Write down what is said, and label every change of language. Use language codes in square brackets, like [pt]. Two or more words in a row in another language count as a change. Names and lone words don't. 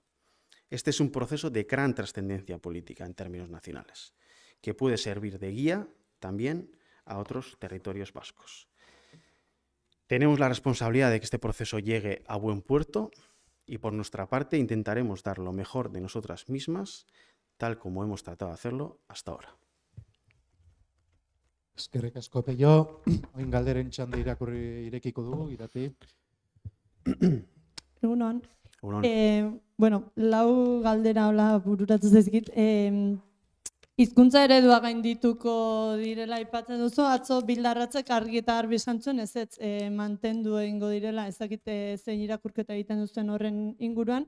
[es] Este es un proceso de gran trascendencia política en términos nacionales, que puede servir de guía también a otros territorios vascos. Tenemos la responsabilidad de que este proceso llegue a buen puerto y por nuestra parte intentaremos dar lo mejor de nosotras mismas, tal como hemos tratado de hacerlo hasta ahora. [eu] Eskerrik asko Peio, orain galderen txanda irekiko dugu, irati. Egunon. Egunon. Bueno, lau galdera hola bururatu zaizkit. Hizkuntza eredua gaindituko direla aipatzen duzu, atzo bildarratzek argi eta garbi esan zuen, ezetz mantendu egingo direla, ez dakit zein irakurketa egiten duzuen horren inguruan.